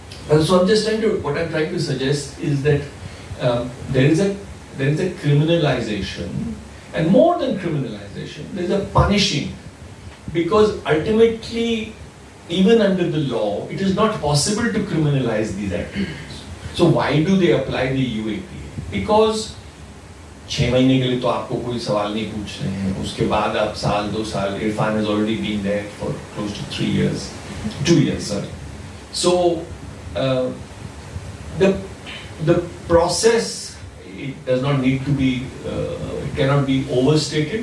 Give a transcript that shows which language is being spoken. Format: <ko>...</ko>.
<en>And so what I'm trying to suggest is that there is a criminalization, and more than criminalization, there is a punishing, because ultimately, even under the law, it is not possible to criminalize these activities. So why do they apply the UAPA?</en> <hi>Because 6 महीने के लिए तो आपको कोई सवाल नहीं पूछ रहे हैं, उसके बाद आप साल 2 साल,</hi> <en>Irfan has already been there for close to 2 years, sorry. So the process, it does not need to be, it cannot be overstated.</en>